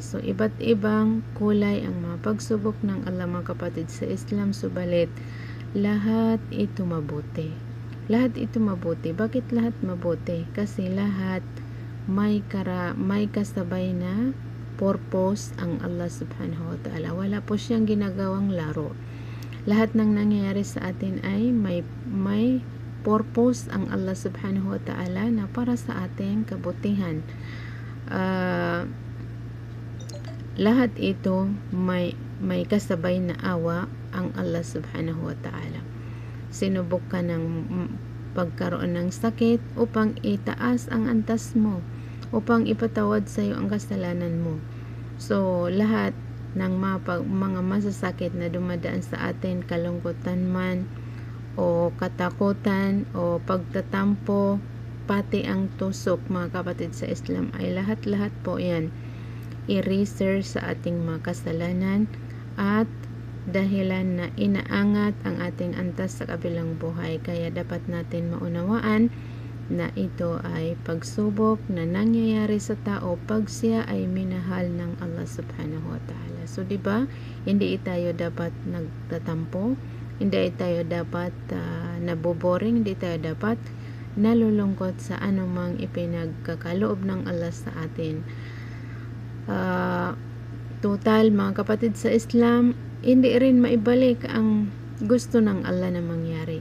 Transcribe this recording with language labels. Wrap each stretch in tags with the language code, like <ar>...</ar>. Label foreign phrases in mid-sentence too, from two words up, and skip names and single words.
<tl>So, iba't ibang kulay ang mga pagsubok ng Allah mga kapatid sa Islam, subalit lahat ito mabuti. Lahat ito mabuti. Bakit lahat mabuti? Kasi lahat may kasabay na purpose ang Allah</tl> <ar>سبحانه وتعالى.</ar> <tl>Wala po siyang ginagawang laro. Lahat ng nangyayari sa atin ay may purpose ang Allah</tl> <ar>سبحانه وتعالى</ar> <tl>na para sa ating kabutihan. Lahat ito may kasabay na awa ang Allah</tl> <ar>سبحانه وتعالى.</ar> <tl>Sinubok ka ng pagkaroon ng sakit upang itaas ang antas mo, upang ipatawad sa iyo ang kasalanan mo. So lahat ng mga masasakit na dumadaan sa atin, kalungkutan man o katakutan o pagtatampo, pati ang tusok mga kapatid sa Islam, ay lahat-lahat po yan eraser sa ating mga kasalanan at dahilan na inaangat ang ating antas sa kabilang buhay. Kaya dapat natin maunawaan na ito ay pagsubok na nangyayari sa tao pag siya ay minahal ng Allah</tl> <ar>سبحانه وتعالى.</ar> <tl>So diba, hindi tayo dapat nagtatampo, hindi tayo dapat naboboring, hindi tayo dapat nalulungkot sa anumang ipinagkakaloob ng Allah sa atin. Total mga kapatid sa Islam, hindi rin maibalik ang gusto ng Allah na mangyari.</tl>